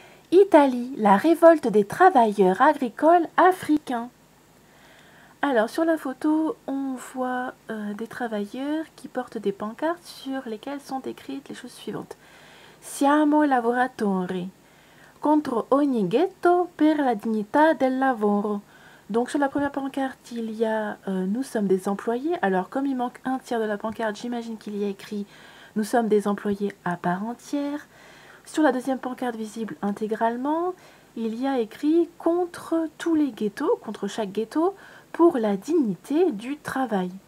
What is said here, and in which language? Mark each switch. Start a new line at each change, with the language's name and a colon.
French: Italie, la révolte des travailleurs agricoles africains. Alors sur la photo, on voit des travailleurs qui portent des pancartes sur lesquelles sont écrites les choses suivantes.
Italian: Siamo lavoratori, contro ogni ghetto per la dignità del lavoro.
French: Donc sur la première pancarte, il y a nous sommes des employés. Alors comme il manque un tiers de la pancarte, j'imagine qu'il y a écrit nous sommes des employés à part entière. Sur la deuxième pancarte visible intégralement, il y a écrit contre tous les ghettos, contre chaque ghetto, pour la dignité du travail.